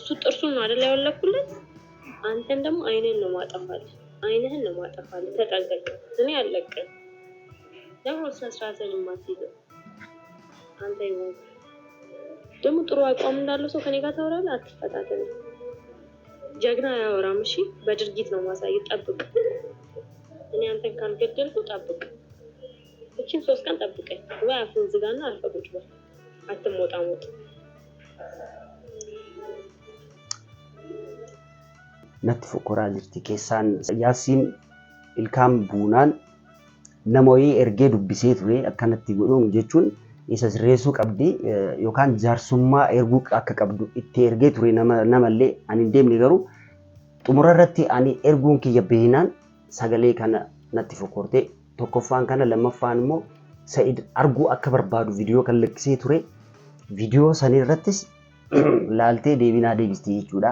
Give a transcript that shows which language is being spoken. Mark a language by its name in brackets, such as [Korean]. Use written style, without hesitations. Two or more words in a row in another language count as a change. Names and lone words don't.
[Amharic] ጥርሱን ነው አይደል ያወለኩለት አንተን ደግሞ አይኔን ነው ማጠፋልህ አይነህን ነው ማጠፋልህ ተጠንቀቅ። እኔ አለቀኝ ደግሞ ስነስርዓትን ማትይዘው አንተ ይወቅ ደግሞ ጥሩ አቋም እንዳለው ሰው ከኔ ጋር ታወራለህ። አትፈታተን። ጀግና ያወራም እሺ በድርጊት ነው ማሳየት። ጠብቅ። እኔ አንተን ካልገደልኩ ጠብቅ። እቺን 3 ቀን ጠብቀኝ ወይ አፍን ዝጋና አልፈቁጭ በል አትሞጣሞጥ። [Oromo] natti fokoraa jirti keessaan yaasiin ilkaan buunaan namoonni ergee dubbisee ture akkanatti godhuun jechuun isa sirreessuu qabdi yookaan jaarsummaa erguu akka qabdu itti ergee ture namallee ani hin deemne garuu xumura irratti ani erguun kiyya beeynaan sagalee kana natti fokortee tokkoffaan kana lammaffaan immoo Sa'id arguu akka barbaadu viidiyoo kan lakkisee ture viidiyoo sanii irrattis laaltee deebinaa deebistee jechuudha.